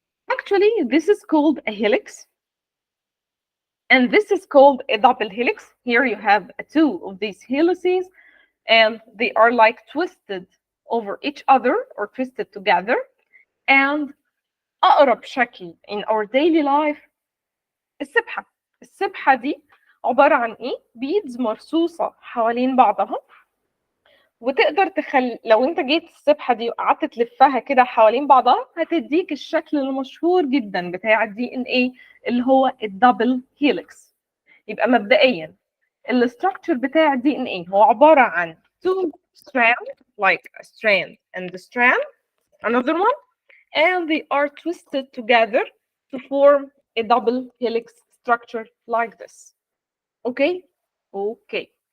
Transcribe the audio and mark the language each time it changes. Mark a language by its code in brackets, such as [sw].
[en] Actually, this is called a helix. And this is called a double helix. Here you have two of these helices, and they are like twisted over each other or twisted together. And [ar] أقرب شكل [en] in our daily life السبحة. [ar] السبحة دي عبارة عن إيه؟ بيدز مرصوصة حوالين بعضها، وتقدر لو انت جيت السبحة دي وقعدت تلفها كده حوالين بعضها هتديك الشكل المشهور جدا بتاع الدي ان ايه اللي هو الدبل هيليكس. يبقى مبدئيا الاستراكشر بتاع الدي ان ايه هو عبارة عن [en] two strands like a strand and the strand another one and they are twisted together to form a double helix structure like this. Okay? Okay.